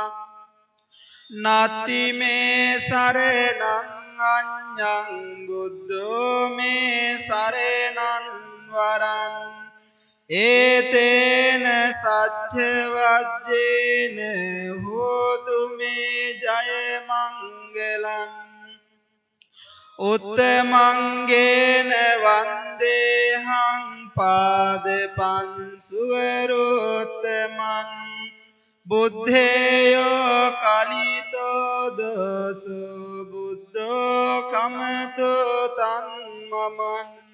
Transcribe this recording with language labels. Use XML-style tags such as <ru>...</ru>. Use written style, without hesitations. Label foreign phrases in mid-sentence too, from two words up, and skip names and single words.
<pi>නත්ති මේ සරණං අඤ්ඤං බුද්ධෝ මේ සරණං වරං. ඒතේන සච්ච වජ්ජේන හෝතු මේ ජය මංගලං. උත්තමංගේන වන්දේහං පාදපං සුවරෝත්තමං. බුද්ධේයෝ කලිතෝ දසෝ බුද්ධෝ කමතෝ තන්මමං.</pi>